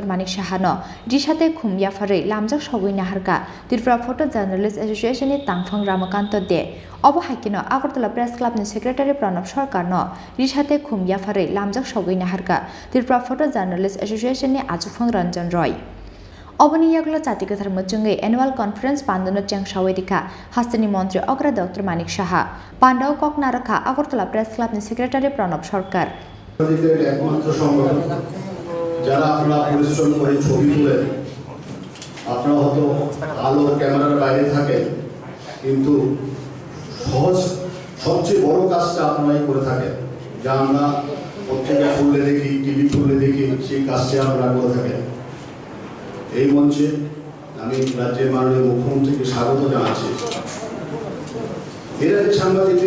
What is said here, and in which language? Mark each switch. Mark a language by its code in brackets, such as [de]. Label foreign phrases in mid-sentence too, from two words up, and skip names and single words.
[trp] Manik Shaha no Rishate Khumya Fare Lamjak Shogoi Naharka Tripura Photo Journalist Association ni Tangfang Ramakanto de Obo Hakino Agartala Press Club ni Secretary Pranab Sarkar no Rishate Khumya Fare Lamjak Shogoi Naharka Tripura Photo Journalist Association ni Achufang Ranjan Roy Oboni yaglo Chatikathar Muchungi [en] Annual Conference [trp] Pandano Chang Shawedika Hastini Montri Okra Dr. Manik Shaha Pandao Kok Naraka Agartala Press Club ni Secretary Pranab Sarkar [bn] একমাত্র সংগঠন যারা আপনারা পরিশ্রম করে ছবি তুলে আপনারা হয়তো আলো ক্যামেরার বাইরে থাকেন কিন্তু সবচেয়ে বড় কাজটা আপনারাই করে থাকেন যা আমরা পত্রিকা খুললে দেখি টিভি খুললে দেখি সেই কাজটা আপনারা করে থাকেন এই মঞ্চে আমি রাজ্যের মাননীয় মুখ্যমন্ত্রীকে স্বাগত জানাচ্ছি এর আগে সাংবাদিকদের